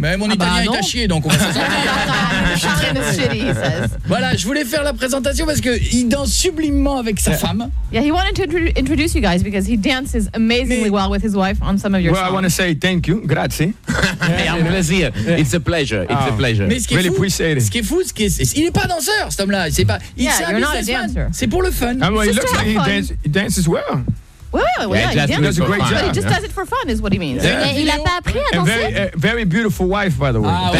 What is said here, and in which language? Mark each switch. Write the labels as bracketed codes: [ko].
[fr] Mais mon italien est à chier, donc on va se sentir. Voilà, je voulais faire la présentation parce qu'il danse sublimement avec sa femme. [en] Yeah, he wanted to introduce you guys because he dances amazingly well with his wife on some of your songs. Well, I want to say thank you, [it] grazie. [en] Yeah, [fr] un plaisir. [en] Yeah. It's a pleasure. It's a pleasure. [fr] Mais ce qui est fou, il n'est pas danseur, cet homme-là. C'est pas. Il [en] yeah, you're not a dancer. [fr] C'est pour le fun. [en] I mean, he dances well. Well, he just does it for fun, is what he means. Yeah. [fr] Yeah. Il n'a pas appris à danser. [en] Very beautiful wife, by the way.